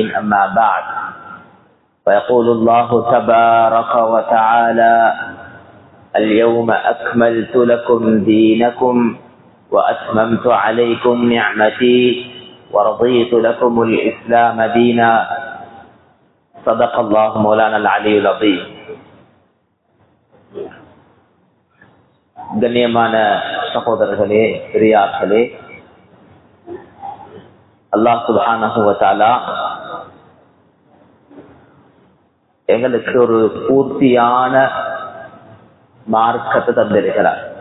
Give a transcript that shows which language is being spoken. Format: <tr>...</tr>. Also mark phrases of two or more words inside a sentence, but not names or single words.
<ar>أما بعد، فيقول الله تبارك وتعالى: اليوم أكملت لكم دينكم وأتممت عليكم نعمتي ورضيت لكم الإسلام دينا. صدق الله مولانا العلي العظيم.</ar> <ta>கண்ணியமான சகோதரர்களே, பெரியார்களே, அல்லாஹ்</ta> <ar>سبحانه وتعالى</ar> <ta>எங்களுக்கு ஒரு பூர்த்தியான மார்க்கத்தை தந்திருக்கிறார்.</ta>